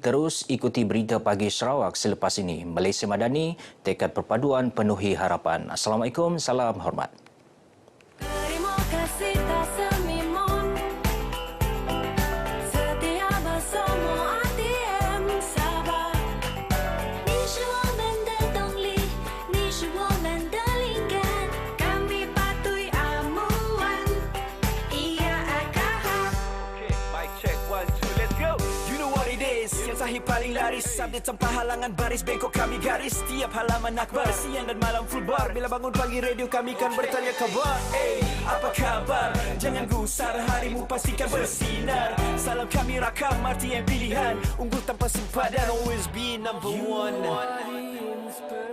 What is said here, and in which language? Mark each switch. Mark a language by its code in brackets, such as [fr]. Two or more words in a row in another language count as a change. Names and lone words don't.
[ms] Terus ikuti berita pagi Sarawak selepas ini. Malaysia Madani, tekad perpaduan penuhi harapan. Assalamualaikum, salam hormat. Terima kasih tak semimon. Setia bersama RTM Sabah. [zh] 你是我们的动力，你是我们的灵感。 [ms] Kami patuhi amuan. Ia akan [en] Check 1, 2, let's go. You know what it is. [ms] Yang sahih paling laris. Update tanpa halangan baris. Bengkok kami garis. Setiap halaman akbar. Siang dan malam [en] full bar. [ms] Bila bangun pagi radio kami kan bertanya kabar. Hey, apa kabar? Jangan gusar. Harimu pastikan bersinar. Salam kami rakam. RTM pilihan. Unggul tanpa sempadan. [en] Always be number one.